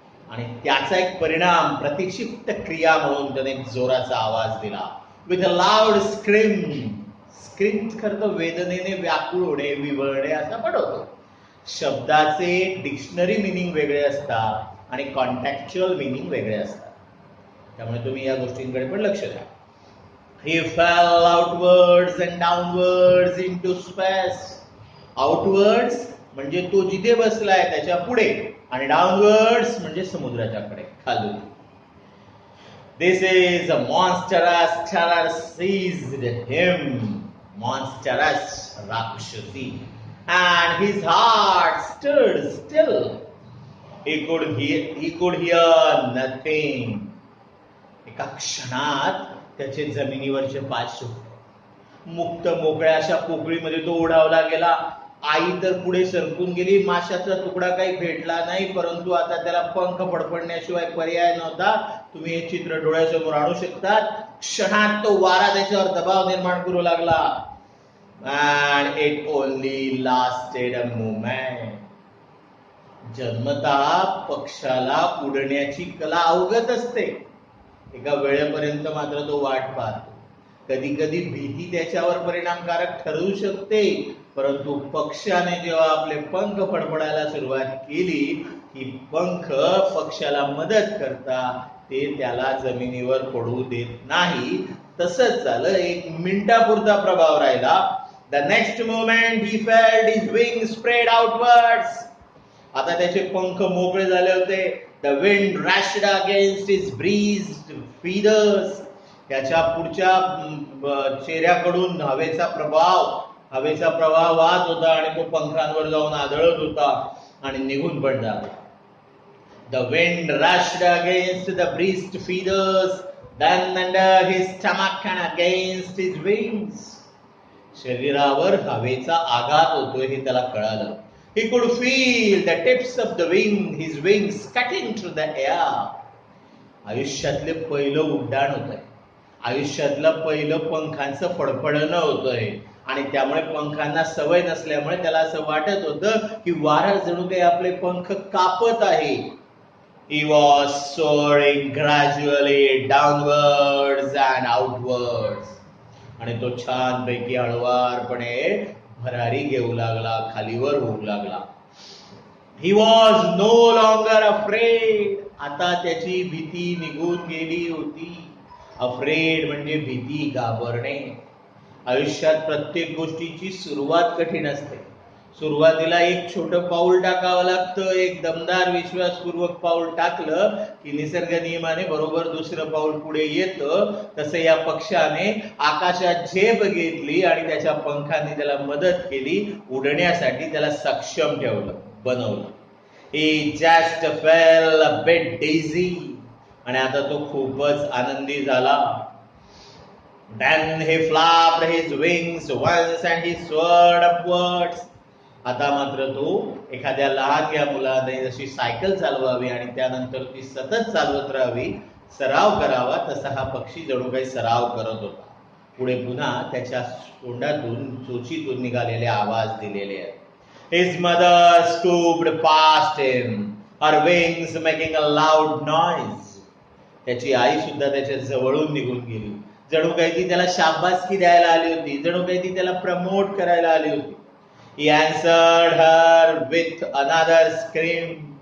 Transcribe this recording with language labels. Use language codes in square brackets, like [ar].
[mr] आणि त्याचा एक परिणाम, प्रतीक्षित क्रिया म्हणून त्याने एक जोराचा आवाज दिला. [en] With a loud scream. [mr] Scream खरं तर वेदनेने व्याकुळ होणे, विवळणे असा पण होतो. शब्दाचे डिक्शनरी मिनिंग वेगळे असतात आणि कॉन्टॅक्च्युअल मिनिंग वेगळे असतात. त्यामुळे तुम्ही या गोष्टींकडे पण लक्ष द्या. [en] He fell outwards and downwards into space. [mr] Outwards म्हणजे तो जिथे बसलाय त्याच्या पुढे, आणि डाउनवर्ड्स म्हणजे समुद्राच्याकडे, खालून. [en] This is a monstrous terror seized him. [mr] Monstrous, राक्षसी. [en] And his heart stood still. He could hear nothing. [mr] एका क्षणात त्याचे जमिनीवरचे पाय सुटले. मुक्त मोकळ्या अशा पोकळीमध्ये तो उडावला गेला. आई तर पुढे सरकून गेली. माशाचा तुकडा काही भेटला नाही, परंतु आता त्याला पंख फडफडण्याशिवाय पर्याय नव्हता. तुम्ही हे चित्र डोळ्यासमोर आणू शकतात. क्षणात तो वारा त्याच्यावर दबाव निर्माण करू लागला. [en] And it only lasted a moment. [mr] जन्मतः पक्षाला उडण्याची कला अवगत असते. एका वेळेपर्यंत मात्र तो वाट पाहतो. कधी कधी भीती त्याच्यावर परिणामकारक ठरू शकते, परंतु पक्षाने जेव्हा आपले पंख फडफडायला सुरुवात केली, ही पंख पक्षाला मदत करता ते त्याला जमिनीवर पडू देत नाही. तसंच झालं. एक मिनिटापुरता प्रभाव राहिला. [en] The next moment he felt his wings spread outwards. [mr] आता त्याचे पंख मोकळे झाले होते. [en] The wind rushed against his bruised feathers. [mr] त्याच्या पुढच्या चेहऱ्याकडून हवेचा प्रवाह वाहत होता आणि तो पंखांवर जाऊन आदळत होता आणि निघून पण झाला. [en] The wind rushed against the breast feathers, then under his stomach and against his wings. [mr] शरीरावर हवेचा आघात होतोय हे त्याला कळालं. [en] He could feel the tips of the his wings cutting through the air. [mr] आयुष्यातले पहिलं उड्डाण होतंय. आयुष्यातलं पहिलं पंखांचं फडफडणं होतंय आणि त्यामुळे पंखांना सवय नसल्यामुळे त्याला असं वाटत होतं की वारा जणू काही आपले पंख कापत आहे. [en] He was soaring gradually downwards and outwards. [mr] आणि तो छानपैकी हळुवारपणे भरारी घेऊ लागला, खालीवर होऊ लागला. [en] He was no longer afraid. [mr] आता त्याची भीती निघून गेली होती. अफ्रेड म्हणजे भीती, घाबरणे. आयुष्यात प्रत्येक गोष्टीची सुरुवात कठीण असते. सुरुवातीला एक छोटं पाऊल टाकावं लागतं. एक दमदार विश्वासपूर्वक पाऊल टाकलं की निसर्ग नियमाने बरोबर दुसरं पाऊल पुढे येतं. तसं या पक्षाने आकाशात झेप घेतली आणि त्याच्या पंखांनी त्याला मदत केली, उडण्यासाठी त्याला सक्षम ठेवलं, बनवलं. [en] He just felt a bit dizzy. [mr] आणि आता तो खूपच आनंदी झाला. [en] Then he flapped his wings once and he soared upwards. [mr] आता मात्र तो एखाद्या लहान मुलाने जशी सायकल चालवावी आणि त्यानंतर ती सतत चालवत राहावी, सराव करावा, तसा हा पक्षी जणू काही सराव करत होता. पुढे पुन्हा त्याच्या तोंडातून, चोचीतून निघालेले आवाज दिलेले आहेत. [en] His mother scooped past him, her wings making a loud noise. [mr] त्याची आई सुद्धा त्याच्या जवळून निघून गेली. जणू काही ती त्याला शाबासकी द्यायला आली होती, जणू काही ती त्याला प्रमोट करायला आली होती. [en] He answered her with another scream.